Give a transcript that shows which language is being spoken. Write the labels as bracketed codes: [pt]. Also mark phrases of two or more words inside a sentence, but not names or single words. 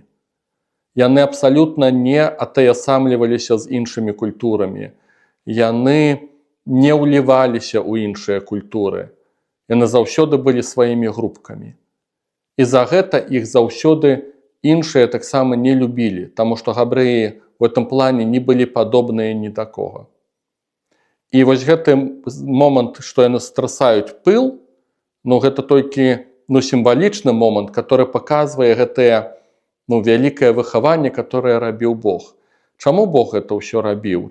[be] Яны абсалютна не атаясамліваліся з іншымі культурамі. Яны не ўліваліся ў іншыя культуры. Яны заўсёды былі сваімі групкамі. І за гэта іх заўсёды іншыя таксама не любілі, таму што габрэі [ru] в этом плане [be] не былі падобныя ні да кого. І вось гэты момант, што яны страсаюць пыл, гэта толькі сімвалічны момант, который паказвае гэтае вялікае выхаванне, которое рабіў Бог. Чаму Бог гэта ўсё рабіў?